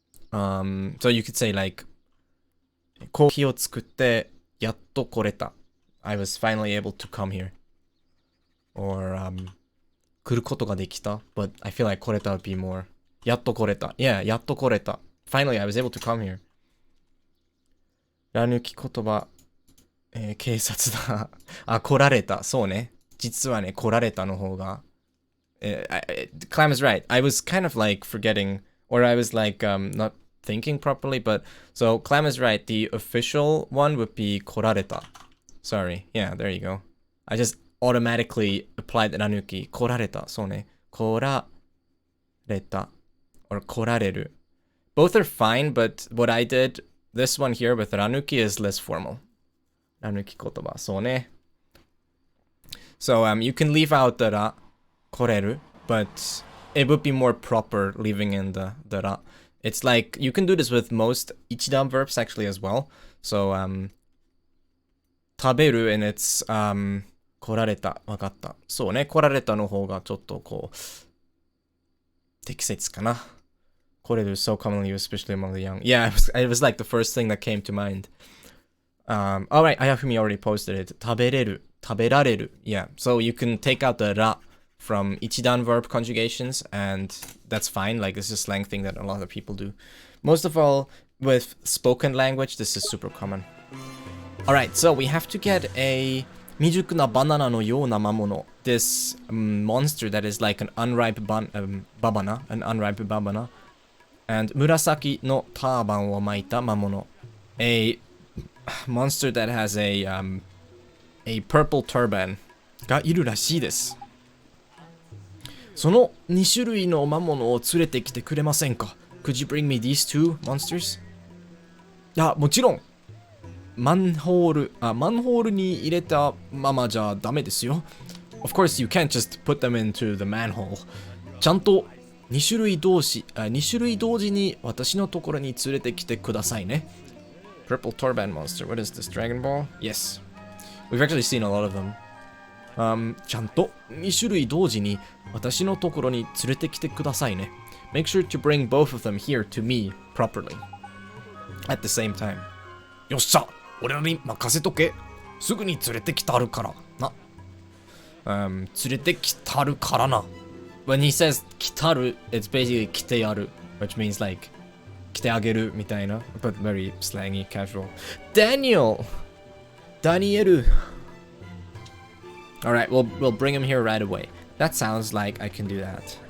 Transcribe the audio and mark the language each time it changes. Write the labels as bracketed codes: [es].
[en] So you could say like コーヒーを作ってやっと来れた。 I was finally able to come here. Or 来ることができた。 But I feel like 来れた would be more [ja] やっと来れた。 Yeah, やっと来れた。 [en] Finally, I was able to come here. [ja] ら抜き言葉、警察だ。あ、来られた。そうね。実はね、来られたの方が。 [en] Clam is right. I was kind of like forgetting, or I was like not thinking properly, but so Clam is right. The official one would be 来られた. Sorry. Yeah, there you go. I just automatically applied ら抜き。 [ja] 来られた。そうね。来られた。or 来られる. [en] Both are fine, but what I did, this one here with ら抜き is less formal. [ja] ら抜き言葉.そうね. [en] So you can leave out the ら、来れる, but it would be more proper leaving in the ら. It's like, you can do this with most 一段 verbs actually as well. [ja] So, 食べる and it's, 来られた。わかった。そうね。来られたの方がちょっとこう、適切かな。 [en] 来れる so commonly used, especially among the young. Yeah, it was like the first thing that came to mind. Alright, Ayafumi already posted it. [ja] 食べれる。食べられる. [en] Yeah, so you can take out the ら from 一段 verb conjugations, and that's fine. Like, this is a slang thing that a lot of people do. Most of all, with spoken language, this is super common. Alright, so we have to get a 未熟なバナナのような魔物. This monster that is like an unripe babana, an unripe babana. [ja] And 紫のターバンを巻いた魔物. [en] A monster that has a purple turban がいるらしいです。 [ja] その2種類の魔物を連れてきてくれませんか? [en] Could you bring me these two monsters? [ja] いや、もちろん。マンホールに入れたままじゃダメですよ。 [en] Of course, you can't just put them into the manhole. [ja] ちゃんと2種類同時に私のところに連れてきてくださいね。 [en] Purple Turban Monster. What is this? Dragon Ball? Yes. We've actually seen a lot of them. [ja] ちゃんと2種類同時に私のところに連れてきてくださいね。 [en] Make sure to bring both of them here to me properly. At the same time. [ja] よっしゃ、俺らに任せとけ。すぐに連れてきたるからな。連れてきたるからな。 [en] When he says 来たる, it's basically 来てやる, which means like 来てあげるみたいな, but very slangy, casual. Daniel! Daniel! Alright, we'll bring him here right away. That sounds like I can do that.